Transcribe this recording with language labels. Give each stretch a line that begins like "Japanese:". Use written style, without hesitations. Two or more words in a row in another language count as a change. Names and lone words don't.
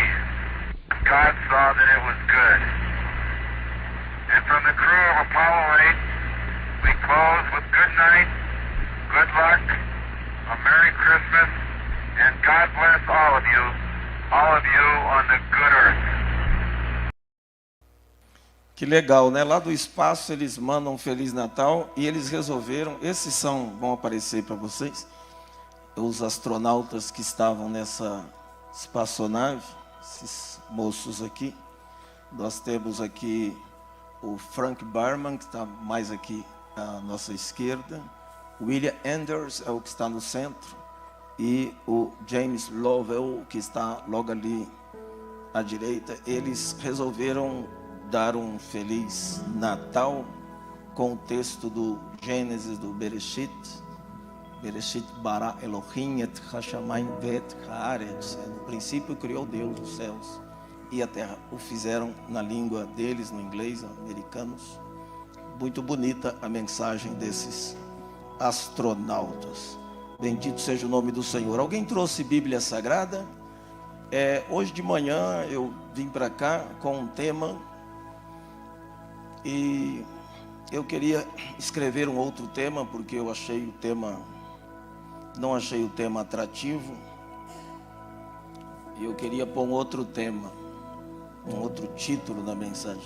English: And God saw that it was good. And from the crew of Apollo 8, we close with good night, good luck, a Merry Christmas, and God bless all of you on the good earth.
Portuguese: Que legal, né? Lá do espaço eles mandam um Feliz Natal e eles resolveram, vão aparecer para vocês, os astronautas que estavam nessa espaçonave, esses moços aqui. Nós temos aqui o Frank Barman, que está mais aqui à nossa esquerda. William Anders é o que está no centro. E o James Lovell, que está logo ali à direita. Eles resolveram dar um Feliz Natal com o texto do Gênesis, do Bereshit.
Hebrew: בראשית ברא אלוהים את השמים ואת הארץ.
Portuguese: No princípio criou Deus os céus e a terra. O fizeram na língua deles, no inglês, americanos. Muito bonita a mensagem desses astronautas. Bendito seja o nome do Senhor. Alguém trouxe Bíblia Sagrada? Hoje de manhã eu vim para cá com um tema e eu queria escrever um outro tema porque eu não achei o tema atrativo e eu queria pôr um outro tema, um outro título na mensagem.